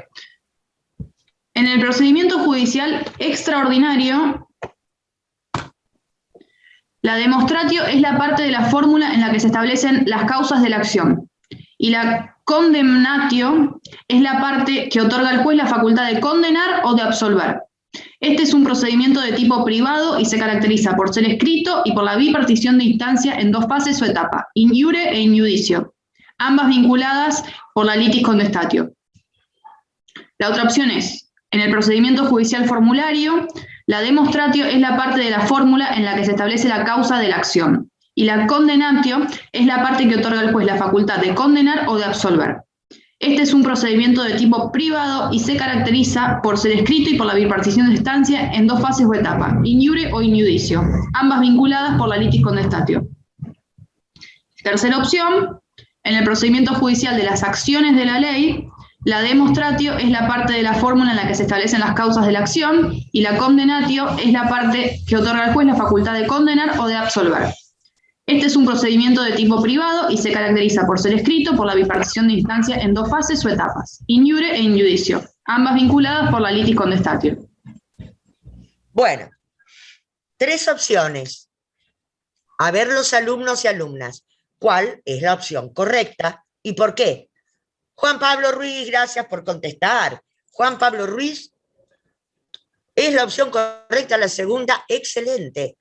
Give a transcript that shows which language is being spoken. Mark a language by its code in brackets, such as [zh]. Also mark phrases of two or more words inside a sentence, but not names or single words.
[es] En el procedimiento judicial extraordinario, la demonstratio es la parte de la fórmula en la que se establecen las causas de la acción. Y la condemnatio es la parte que otorga al juez la facultad de condenar o de absolver. Este es un procedimiento de tipo privado y se caracteriza por ser escrito y por la bipartición de instancia en dos fases o etapas, [la] in iure e in iudicio, [es] ambas vinculadas por la [la] litis contestatio. [es] La otra opción es, en el procedimiento judicial formulario, la demonstratio es la parte de la fórmula en la que se establece la causa de la acción, y la condenatio es la parte que otorga al juez la facultad de condenar o de absolver. Este es un procedimiento de tipo privado y se caracteriza por ser escrito y por la bipartición de instancia en dos fases o etapas, [la] in iure o in iudicio, [es] ambas vinculadas por la [la] litis contestatio. [es] Tercera opción, en el procedimiento judicial de las acciones de la ley, la demonstratio es la parte de la fórmula en la que se establecen las causas de la acción y la condenatio es la parte que otorga al juez la facultad de condenar o de absolver. Este es un procedimiento de tipo privado y se caracteriza por ser escrito por la bipartición de instancia en dos fases o etapas, [la] in iure e in iudicio, [es] ambas vinculadas por la [la] litis contestatio. [es] Bueno, 3 opciones. A ver los alumnos y alumnas, ¿cuál es la opción correcta y por qué? Juan Pablo Ruiz, gracias por contestar. Juan Pablo Ruiz, es la opción correcta, la segunda, excelente.